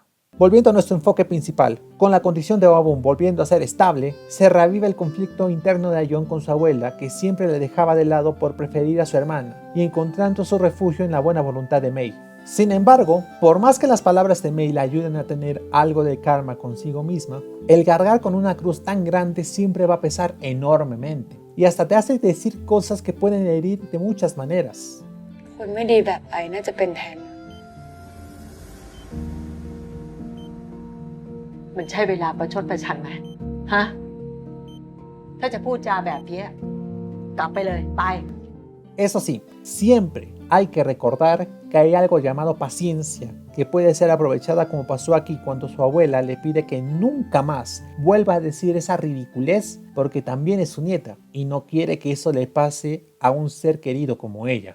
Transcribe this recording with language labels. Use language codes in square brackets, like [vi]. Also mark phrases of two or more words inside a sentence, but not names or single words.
[es] Volviendo a nuestro enfoque principal, con la condición de Waboom volviendo a ser estable, se reaviva el conflicto interno de Ion con su abuela, que siempre le dejaba de lado por preferir a su hermana, y encontrando su refugio en la buena voluntad de May. Sin embargo, por más que las palabras de May la ayuden a tener algo de karma consigo misma, el cargar con una cruz tan grande siempre va a pesar enormemente, y hasta te hace decir cosas que pueden herir de muchas maneras. [th] คนไม่ดีแบบไอ้น่าจะเป็นแทนมันใช่เวลาประชดประชันไหมฮะถ้าจะพูดจาแบบนี้กลับไปเลยไป [es] Eso sí, siempre hay que recordar que hay algo llamado paciencia, que puede ser aprovechada como pasó aquí cuando su abuela le pide que nunca más vuelva a decir esa ridiculez porque también es su nieta y no quiere que eso le pase a un ser querido como ella.